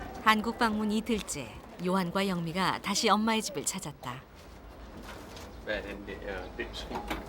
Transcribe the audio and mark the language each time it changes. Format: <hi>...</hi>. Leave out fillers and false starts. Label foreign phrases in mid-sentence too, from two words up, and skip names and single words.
<ko>한국 방문 이틀째, 요한과 영미가 다시 엄마의 집을 찾았다.</ko> <da>Hvad er den der dimsum?</da>